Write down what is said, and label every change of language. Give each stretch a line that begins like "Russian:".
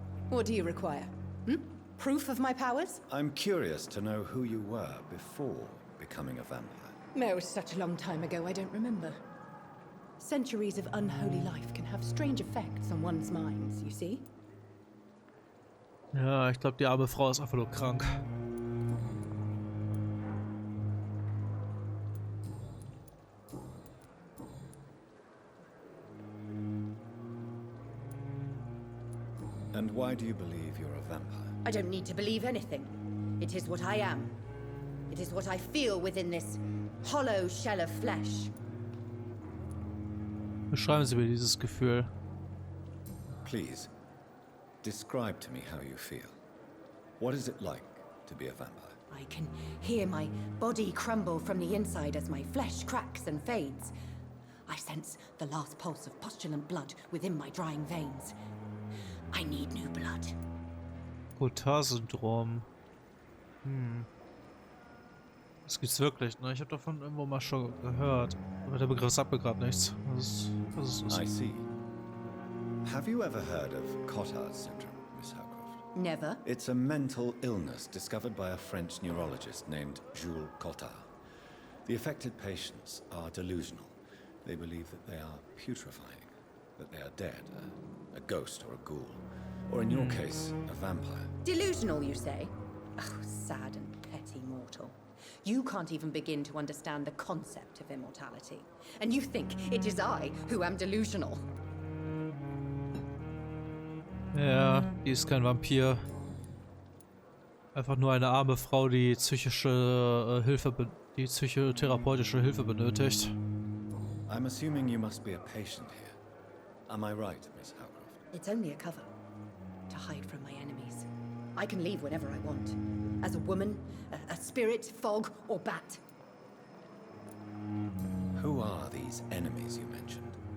English: What do you require? Proof of my powers? I'm curious to know who you were before becoming a vampire. No, such a long time ago, I don't remember. Centuries of unholy life can have strange effects on one's minds, you see?
German: Ja, ich glaube, die arme Frau ist einfach nur krank.
English: And why do you believe you're a vampire? I don't need to believe anything. It is what I am. It is what I feel within this hollow shell of flesh.
German: Beschreiben Sie mir dieses Gefühl.
English: Please, describe to me how you feel. What is it like to be a vampire? I can hear my body crumble from the inside as my flesh cracks and fades. I sense the last pulse of postulant blood within my drying veins. I need new blood.
German: Cotard-Syndrom. Das gibt's wirklich, ne? Ich habe davon irgendwo mal schon gehört. Aber der Begriff sagt mir gerade nichts. Was ist das?
English: I see. Have you ever heard of Cotard's syndrome, Miss Howcroft? Never. It's a mental illness discovered by a French neurologist named Jules Cotard. The affected patients are delusional. They believe that they are putrefying, that they are dead, a ghost or a ghoul, or in your case, a vampire. Delusional, you say? Oh, sad and petty mortal. You can't even begin to understand the concept of immortality. And you think it is I who am delusional.
German: Ja, die ist kein Vampir. Einfach nur eine arme Frau, die psychotherapeutische Hilfe benötigt.
English: I'm assuming you must be a patient here. Am I right, Miss Howcroft? It's only a cover. To hide from my enemies. I can leave whenever I want. As a woman, a spirit, fog, or bat. Who are these enemies you mentioned?